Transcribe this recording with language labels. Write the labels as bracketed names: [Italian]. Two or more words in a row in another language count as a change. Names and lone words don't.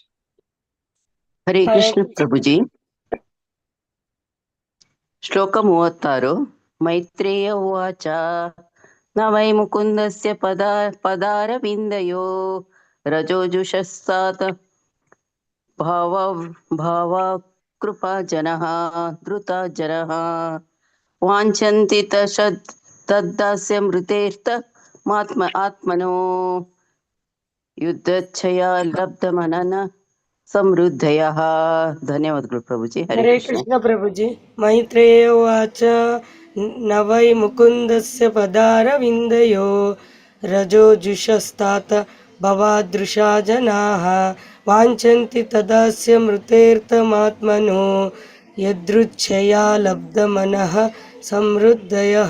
[Kannada] ಹರೇ ಕೃಷ್ಣ ಪ್ರಭುಜಿ. ಶ್ಲೋಕ 36. [Sanskrit] ಮೈತ್ರೇಯ ಉವಾಚ ನ ವೈ ಮುಕುಂದಸ್ಯ ಪದಾರವಿಂದಯೋ ರಜೋಜುಷಸ್ಸಾತ್ ಭಾವಕೃಪಾ ಜನಃ ಧೃತ ಜನಃ ವಾಂಛನ್ತಿ ತದ್ದಾಸ್ಯಮೃತೇರ್ಥ ಆತ್ಮನೋ ಯುದ್ಧಚ್ಛಯ ಲಬ್ಧಮನನ ಸಮೃದ್ಧಯಃ. [Kannada] ಧನ್ಯವಾದಗಳು ಪ್ರಭುಜಿ. ಹರೇ ಕೃಷ್ಣ ಪ್ರಭುಜಿ. [Sanskrit] ಮೈತ್ರೇಯ ಉವಾಚ ನ ವೈ ಮುಕುಂದಸ್ಯ ಪದಾರವಿಂದಯೋ ರಜೋಜುಷಸ್ತಾತ ಭವಾದೃಶಾ ಜನಾಃ ವಾಂಛನ್ತಿ ತದಾಸ್ಯ ಮೃತೇರ್ಥಮಾತ್ಮನೋ ಯದೃಚ್ಛಯಾ ಲಬ್ಧಮನಃ ಸಮೃದ್ಧಯಃ.